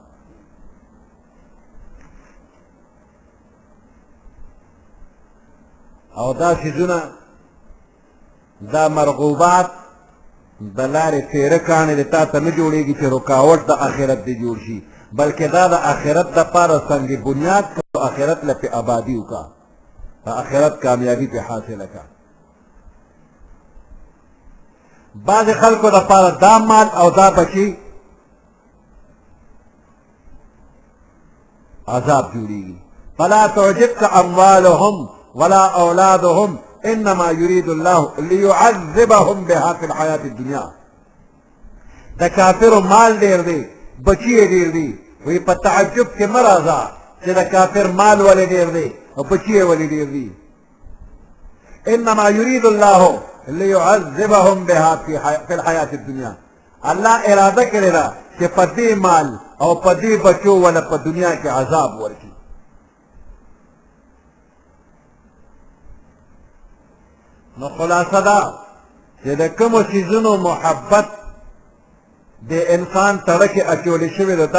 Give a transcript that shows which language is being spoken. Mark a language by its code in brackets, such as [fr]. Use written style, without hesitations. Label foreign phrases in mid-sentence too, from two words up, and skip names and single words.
[ps] او دا څیزونه دا مرغوبات د لارې تیره کاڼې د تا ته نه جوړېږي چې رکاوټ د آخرت دې جوړ شي بلکې دا د آخرت دپاره سنگ بنیاد که آخرت له پې آبادي وکړه د آخرت کامیابي پې حاصله کړه بعض خلکو دپاره دا مال او دا بچي عذاب جوړېږي [ar] فلا تعجبك اموالهم ولا اولادهم انما يريد الله ليعذبهم بها في الحياة الدنيا [ps] د کافرو مال ډېر دی بچي یې ډېر دي وایي په تعجب کې مه راځه چې د کافر مال ولې ډېر دی او بچي یې ولې ډېر دي [ar] انما يريد الله ليعذبهم بها في الحياة الدنيا [ps] الله اراده کړې ده چې په دې مال او په دې بچو ولا په دنیا کې عذاب ورکړي نو خلاصه ده چې د کومو څیزونو محبت د انسان تړه کې اچولې شوې ده